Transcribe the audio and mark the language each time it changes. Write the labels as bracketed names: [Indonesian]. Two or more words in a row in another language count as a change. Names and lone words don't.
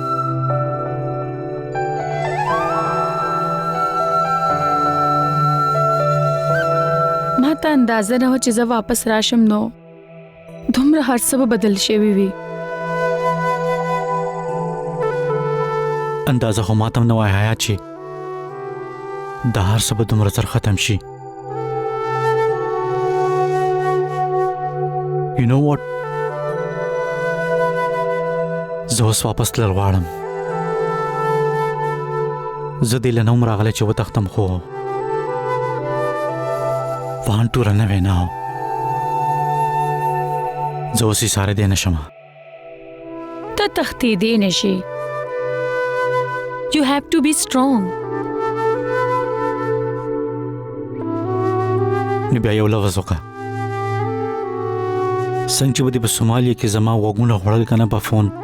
[Pashto] ما ته اندازه نه و چې زه واپس راشم نو دومره هر څه به بدل شوي وي اندازه خو ماته هم نه وای حیا چې دا هر څه به دومره زر ختم شي [English] You know what? [Pashto] زه اوس واپس تلل غواړم. زه دې له نوم راغلی چې وتښتم خو [English] want to run away now. [Pashto] زه اوس یې سارېدی نه شم. ته تښتېدی نه شې. [English] You have to be strong. [Pashto] نو بیا یو لفظ وکړه. څنګه چې به دې په سومالیه کې زما غوږونه خوړل که نه په فون